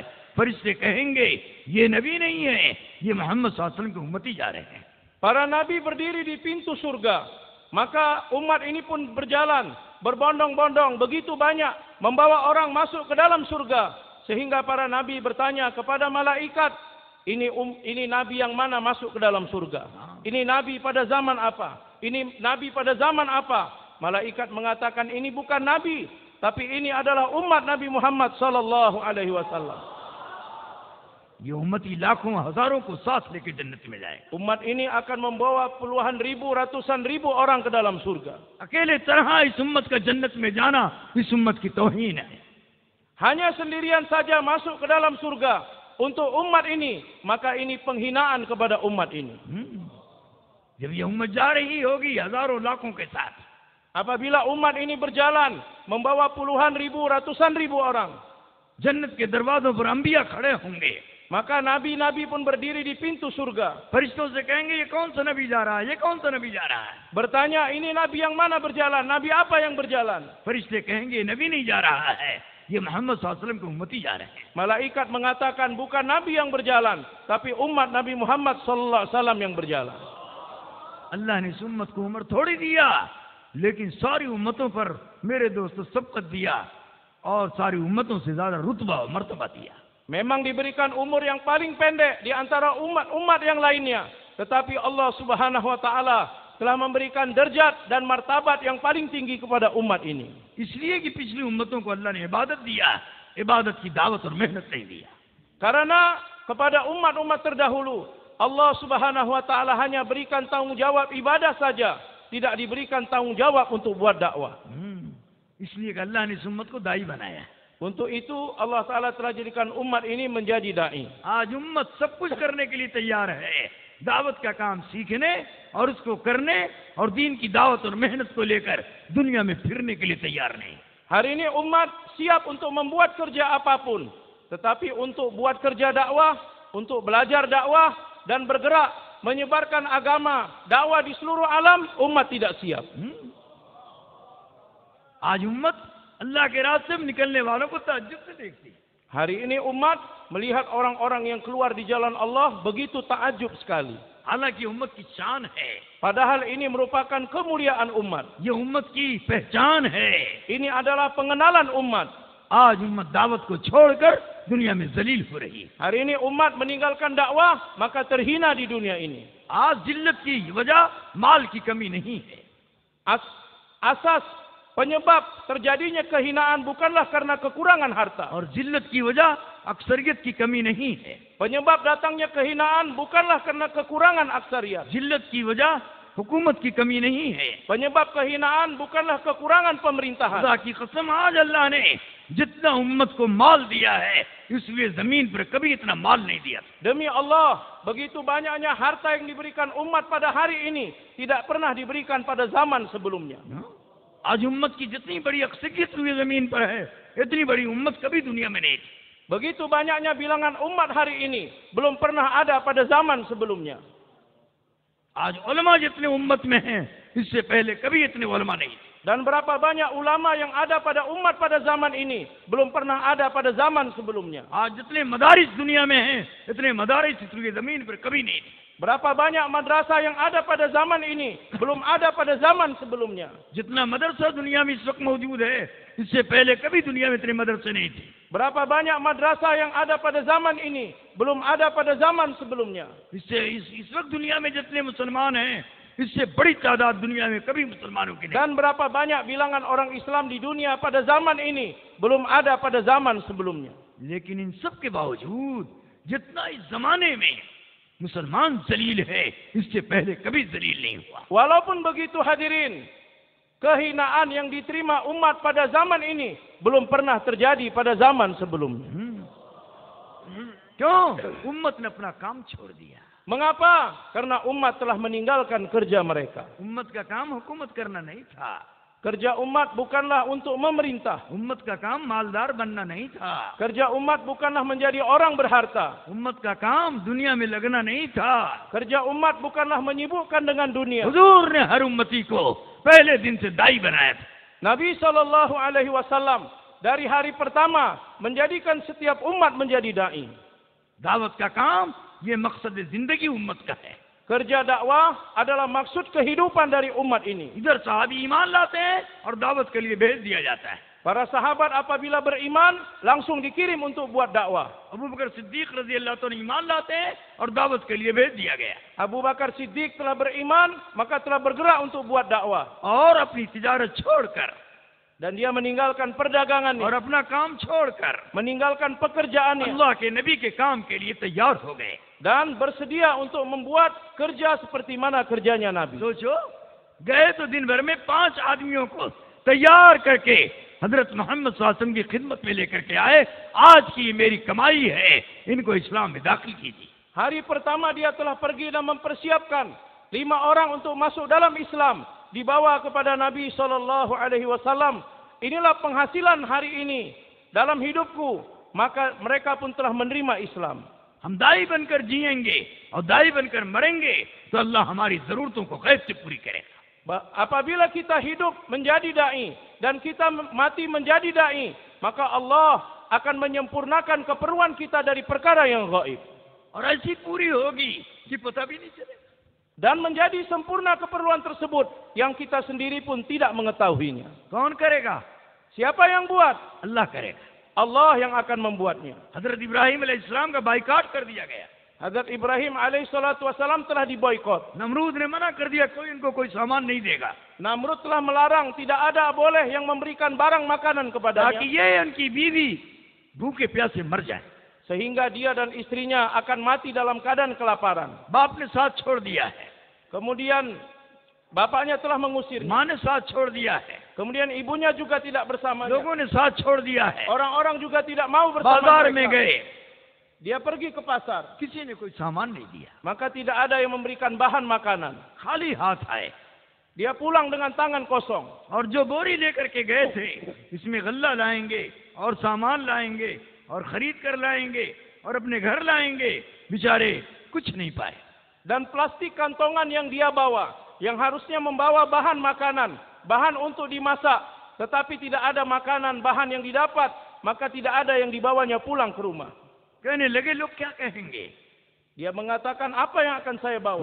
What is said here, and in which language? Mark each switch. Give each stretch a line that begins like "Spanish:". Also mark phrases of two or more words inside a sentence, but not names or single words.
Urdu: فرشتے کہیں گے، یہ نبی نہیں ہے، یہ محمد
Arabic: صلی اللہ علیہ وسلم
Urdu: کے امتی جا رہے ہیں.
Indonesian: Para nabi berdiri di pintu surga. Maka umat ini pun berjalan, berbondong-bondong, begitu banyak, membawa orang masuk ke dalam surga. Sehingga para nabi bertanya kepada malaikat, ini nabi yang mana masuk ke dalam surga? Ini nabi pada zaman apa? Ini nabi pada zaman apa? Malaikat mengatakan, ini bukan nabi, tapi ini adalah umat Nabi Muhammad
Arabic: صلی اللہ علیہ وسلم.
Urdu: یہ امتی لاکھوں ہزاروں کو ساتھ لے کر جنت میں جائے.
Indonesian: Umat ini akan membawa puluhan ribu, ratusan ribu orang ke dalam surga.
Urdu: اکیلے طرح اس امت کا جنت میں جانا اس امت کی توہین ہے.
Indonesian: Hanya sendirian saja masuk ke dalam surga untuk umat ini, maka ini penghinaan kepada umat ini.
Urdu: جب یہ امت جا رہی ہوگی ہزاروں لاکھوں کے ساتھ,
Indonesian: apabila umat ini berjalan membawa puluhan ribu, ratusan ribu orang,
Urdu: جنت کے دروازوں پر انبیا کھڑے ہوں گے.
Indonesian: maka nabi-nabi pun berdiri di pintu surga.
Urdu: فرشتوں سے کہیں گے، یہ کون سا نبی جا رہا ہے، یہ کون سا نبی جا رہا ہے.
Indonesian: Bertanya, ini nabi yang mana berjalan, nabi apa yang berjalan?
Urdu: فرشتے کہیں گے، نبی نہیں جا رہا ہے، یہ محمد
Arabic: صلی اللہ علیہ وسلم
Urdu: کے امتی جا رہے ہیں.
Indonesian: Malaikat mengatakan, bukan nabi yang berjalan, tapi umat Nabi Muhammad
Arabic: صلی اللہ علیہ وسلم
Indonesian: yang berjalan.
Urdu: اللہ نے اس امت کو عمر تھوڑی دیا، لیکن ساری امتوں پر میرے دوستو سبقت دیا اور ساری امتوں سے زیادہ رتبہ اور مرتبہ دیا.
Indonesian: Memang diberikan umur yang paling pendek di antara umat-umat yang lainnya. Tetapi
Arabic: الله سبحانه وتعالى
Indonesian: telah memberikan derajat dan martabat yang paling tinggi kepada umat ini.
Urdu: اس لیے کہ پچھلی امتوں کو اللہ نے عبادت دیا، عبادت کی دعوت اور محنت نہیں دیا.
Indonesian: Karena kepada umat-umat terdahulu
Arabic: الله سبحانه وتعالى
Indonesian: hanya berikan tanggungjawab ibadah saja, tidak diberikan tanggungjawab untuk buat dakwah.
Urdu: اس لیے کہ اللہ نے اس امت کو داعی بنایا.
Indonesian: Untuk itu
Arabic: الله تعالى
Indonesian: telah jadikan umat ini menjadi da'i.
Urdu: آج امت سب کچھ کرنے کے لیے تیار ہے، دعوت کا کام سیکھنے اور اس کو کرنے اور دین کی دعوت اور محنت کو لے کر دنیا میں پھرنے کے لیے تیار نہیں.
Indonesian: Hari ini umat siap untuk membuat kerja apapun, tetapi untuk buat kerja dakwah, untuk belajar dakwah dan bergerak menyebarkan agama dakwah di seluruh alam, umat tidak siap.
Urdu: آج امت اللہ کے راستے میں نکلنے والوں کو تعجب سے دیکھتی.
Indonesian: Hari ini umat melihat orang-orang yang keluar di jalan Allah begitu takjub sekali.
Urdu: حالانکہ امت کی شان ہے,
Indonesian: Padahal ini merupakan kemuliaan umat.
Urdu: یہ امت کی پہچان ہے.
Indonesian: Ini adalah pengenalan umat.
Urdu: آج امت دعوت کو چھوڑ کر دنیا میں ذلیل ہو رہی ہے.
Indonesian: Hari ini umat meninggalkan dakwah maka terhina di dunia ini.
Urdu: آج ذلت کی وجہ مال کی کمی نہیں ہے.
Indonesian: Asas penyebab terjadinya kehinaan bukanlah karena kekurangan harta.
Urdu: اور ذلت کی وجہ اکثریت کی کمی نہیں ہے.
Indonesian: Penyebab datangnya kehinaan bukanlah karena kekurangan aksariyat.
Urdu: ذلت کی وجہ حکومت کی کمی نہیں ہے.
Indonesian: Penyebab kehinaan bukanlah kekurangan pemerintahan.
Urdu: خدا کی قسم آج اللہ نے جتنا امت کو مال دیا ہے، اس لیے زمین پر کبھی اتنا مال نہیں دیا.
Indonesian: Demi Allah, begitu banyaknya harta yang diberikan umat pada hari ini tidak pernah diberikan pada zaman sebelumnya.
Urdu: آج امت کی جتنی بڑی اکثریت ہوئی زمین پر ہے، اتنی بڑی امت کبھی دنیا میں نہیں تھی.
Indonesian: Begitu banyaknya bilangan umat hari ini belum pernah ada pada zaman sebelumnya.
Urdu: آج علما جتنے امت میں ہیں، اس سے پہلے کبھی اتنے علما نہیں تھے.
Indonesian: Dan berapa banyak ulama yang ada pada umat pada zaman ini belum pernah ada pada zaman sebelumnya.
Urdu: آج جتنے مدارس دنیا میں ہیں، اتنے مدارس اس زمین پر کبھی نہیں تھے.
Indonesian: Berapa banyak madrasah yang ada pada zaman ini belum ada pada zaman sebelumnya.
Urdu: جتنا مدرسہ دنیا میں اس وقت موجود ہے، اس سے پہلے کبھی دنیا میں اتنے مدرسے نہیں تھے.
Indonesian: Berapa banyak madrasah yang ada pada zaman ini belum ada pada zaman sebelumnya.
Urdu: اس سے اس وقت دنیا میں جتنے مسلمان ہیں، اس سے بڑی تعداد دنیا میں کبھی مسلمانوں کی نہیں.
Indonesian: Dan berapa banyak bilangan orang Islam di dunia pada zaman ini belum ada pada zaman sebelumnya.
Urdu: لیکن ان سب کے باوجود جتنا اس زمانے میں مسلمان ذلیل ہے، اس سے پہلے کبھی ذلیل نہیں ہوا.
Indonesian: Walaupun begitu hadirin, kehinaan yang diterima umat pada zaman ini belum pernah terjadi pada zaman sebelumnya.
Urdu: क्यों? امت نے اپنا کام چھوڑ دیا.
Indonesian: Mengapa? Karena umat telah meninggalkan kerja mereka.
Urdu: امت کا کام حکومت کرنا نہیں تھا.
Indonesian: Kerja umat bukanlah untuk memerintah.
Urdu: امت کا کام مالدار بننا نہیں تھا.
Indonesian: Kerja umat bukanlah menjadi orang berharta.
Urdu: امت کا کام دنیا میں لگنا نہیں تھا.
Indonesian: Kerja umat bukanlah menyibukkan dengan dunia.
Urdu: حضور نے ہر امتی کو پہلے دن سے داعی بنایا تھا.
Indonesian: Nabi SAW dari hari pertama menjadikan setiap umat menjadi dai.
Urdu: دعوت کا کام یہ مقصد زندگی امت کا ہے.
Indonesian: Kerja dakwah adalah maksud kehidupan dari umat ini.
Urdu: ادھر صحابی ایمان لاتے ہیں اور دعوت کے لیے بھیج دیا جاتا ہے.
Indonesian: Para sahabat apabila beriman langsung dikirim untuk buat dakwah.
Urdu: ابو بکر صدیق
Arabic: رضی اللہ تعالیٰ
Urdu: ایمان لاتے ہیں اور دعوت کے لیے بھیج دیا گیا.
Indonesian: Abu Bakar Siddiq telah beriman, maka telah bergerak untuk buat dakwah.
Urdu: اور اپنی تجارت چھوڑ کر
Indonesian: Dan dia meninggalkan perdagangannya,
Urdu: اور اپنا کام چھوڑ کر
Indonesian: meninggalkan pekerjaannya,
Urdu: اللہ کے نبی کے کام کے لیے تیار ہو گئے.
Indonesian: dan bersedia untuk membuat kerja seperti mana kerjanya Nabi.
Urdu: سوچو، گئے تو دن بھر میں 5 آدمیوں کو تیار کر کے حضرت محمد
Arabic: صلی اللہ علیہ وسلم
Urdu: کی خدمت میں لے کر کے آئے. آج کی میری کمائی ہے، ان کو اسلام میں داخل کیجیے.
Indonesian: Hari pertama dia telah pergi dan mempersiapkan 5 orang untuk masuk dalam Islam, dibawa kepada Nabi SAW. Inilah penghasilan hari ini dalam hidupku, maka mereka pun telah menerima Islam.
Urdu: ہم داعی بن کر جئیں گے اور داعی بن کر مریں گے تو اللہ ہماری ضرورتوں کو غیب سے پوری کرے گا.
Indonesian: Apabila kita hidup menjadi dai dan kita mati menjadi dai, maka Allah akan menyempurnakan keperluan kita dari perkara yang gaib.
Urdu: اور ایسی پوری ہوگی کہ پتا بھی نہیں چلے گا.
Indonesian: Dan menjadi sempurna keperluan tersebut yang kita sendiri pun tidak mengetahuinya.
Urdu: کون کرے گا?
Indonesian: Siapa yang buat?
Urdu: اللہ کرے گا.
Indonesian: Allah yang akan membuatnya.
Urdu: حضرت ابراہیم علیہ السلام کا بائیکاٹ کر دیا گیا.
Indonesian: Hazrat Ibrahim alaihissalam telah diboikot.
Urdu: نمرود نے منع کر دیا، کوئی ان کو کوئی سامان نہیں دے گا,
Indonesian: Namrud telah melarang, tidak ada boleh yang memberikan barang makanan
Urdu: ताकि
Indonesian: kepadanya,
Urdu: یہ ان کی بیوی بھوکے پیاسے مر جائے.
Indonesian: sehingga dia dan istrinya akan mati dalam keadaan kelaparan.
Urdu: باپ نے ساتھ چھوڑ دیا ہے,
Indonesian: Kemudian bapaknya telah mengusirnya.
Urdu: ماں نے ساتھ چھوڑ دیا ہے,
Indonesian: Kemudian ibunya juga tidak bersamanya.
Urdu: لوگوں نے ساتھ چھوڑ دیا ہے.
Indonesian: Orang-orang juga tidak mau bersama
Urdu: بازار میں
Indonesian: mereka.
Urdu: गए,
Indonesian: Dia pergi ke pasar,
Urdu: کسی نے کوئی سامان نہیں دیا,
Indonesian: maka tidak ada yang memberikan bahan makanan.
Urdu: خالی ہاتھ آئے.
Indonesian: Dia pulang dengan tangan kosong.
Urdu: اور جو بوری لے کر کے گئے تھے، اس میں غلہ لائیں گے اور سامان لائیں گے اور خرید کر لائیں گے اور اپنے گھر لائیں گے، بیچارے کچھ نہیں پائے.
Indonesian: Dan plastik kantongan yang dia bawa, yang harusnya membawa bahan makanan, bahan untuk dimasak, tetapi tidak ada makanan, bahan yang didapat, maka tidak ada yang dibawanya pulang ke rumah.
Urdu: کہنے لگے لوگ کیا کہیں گے,
Indonesian: Dia mengatakan, apa yang akan saya bawa?